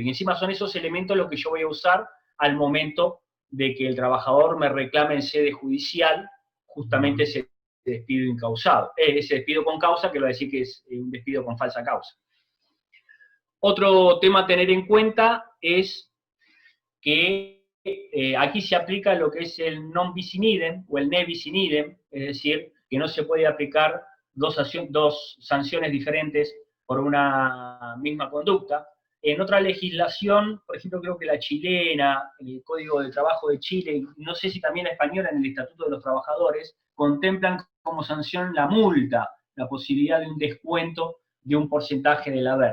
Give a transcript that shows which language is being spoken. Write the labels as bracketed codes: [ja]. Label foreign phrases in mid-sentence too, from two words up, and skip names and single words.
[es] Y encima son esos elementos los que yo voy a usar al momento de que el trabajador me reclame en sede judicial justamente ese despido incausado. Ese despido con causa, que va a decir que es un despido con falsa causa. Otro tema a tener en cuenta es que aquí se aplica lo que es el [la] non bis in idem [es] o el [la] ne bis in idem, [es] es decir, que no se puede aplicar dos sanciones diferentes por una misma conducta. En otra legislación, por ejemplo, creo que la chilena, el Código de Trabajo de Chile, no sé si también la española en el Estatuto de los Trabajadores, contemplan como sanción la multa, la posibilidad de un descuento de un porcentaje del haber.